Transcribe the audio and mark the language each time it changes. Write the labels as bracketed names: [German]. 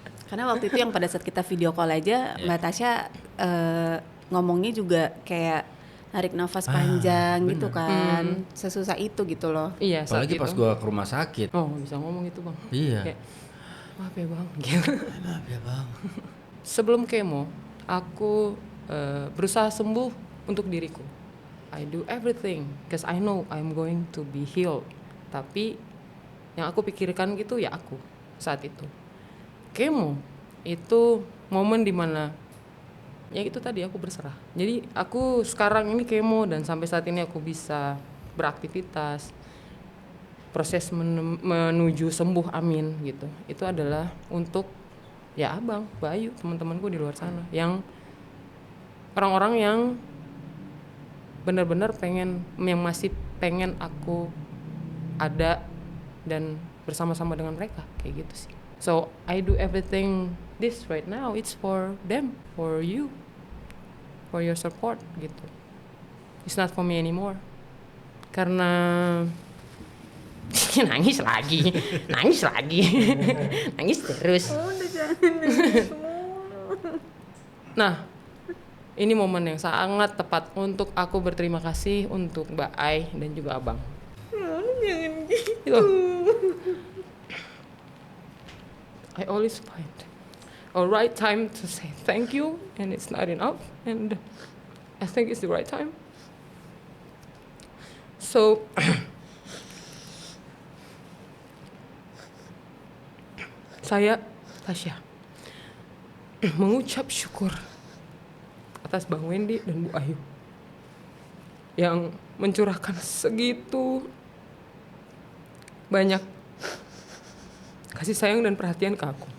[Indonesian] Karena waktu itu yang pada saat kita video call aja, Mbak Tasya ngomongnya juga kayak narik nafas panjang gitu kan, sesusah itu gitu loh. Iya, saat Apalagi itu. pas gua ke rumah sakit. Oh, bisa ngomong itu bang. Iya. Kayak, maaf ya bang. Gitu. Maaf ya bang. Sebelum kemo, aku berusaha sembuh untuk diriku. [English] I do everything, cause I know I'm going to be healed. [Indonesian] Tapi yang aku pikirkan gitu ya aku saat itu. Kemo itu momen dimana ya itu tadi aku berserah. Jadi aku sekarang ini kemo dan sampai saat ini aku bisa beraktivitas. Proses menuju sembuh, amin gitu. Itu adalah untuk ya abang, Bayu, teman-temanku di luar sana yang orang-orang yang benar-benar yang masih pengen aku ada dan bersama-sama dengan mereka kayak gitu sih. [English] So I do everything this right now, it's for them, for you, for your support gitu. It's not for me anymore. [Indonesian] Karena nangis lagi nangis terus. Udah jangan nangis mulu. Nah, ini momen yang sangat tepat untuk aku berterima kasih untuk Mbak Ai dan juga abang. Udah jangan gitu. Gitu. [English] I always find a right time to say thank you, and it's not enough, and I think it's the right time. [Indonesian] So saya, Tasya, mengucap syukur atas Bang Wendy dan Bu Ayu yang mencurahkan segitu banyak kasih sayang dan perhatian ke aku.